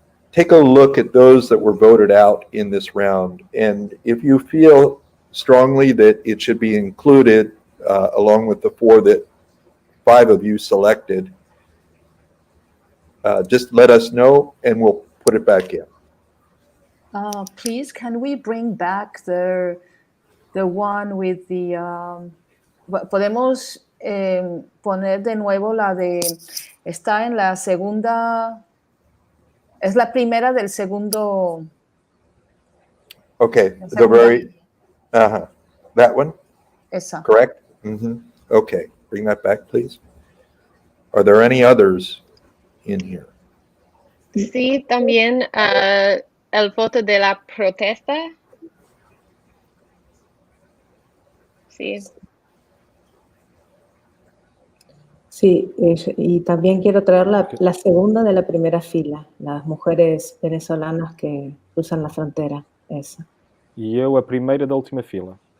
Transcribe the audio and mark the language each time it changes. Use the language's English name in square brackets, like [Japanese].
[English] Take a look at those that were voted out in this round, and if you feel strongly that it should be included along with the 5 of you selected, just let us know and we'll put it back in. Please, can we bring back the one with the... [Spanish] podemos poner de nuevo la de... Está en la segunda... Es la primera del segundo... [English] Okay, the very... That one? [Spanish] Esa. [English] Correct? Okay, bring that back, please. Are there any others in here? [Spanish] Sí, también el voto de la protesta. Sí. Sí, y también quiero traer la segunda de la primera fila, las mujeres venezolanas que cruzan la frontera, esa. [Portuguese] E eu a primeira da última fila.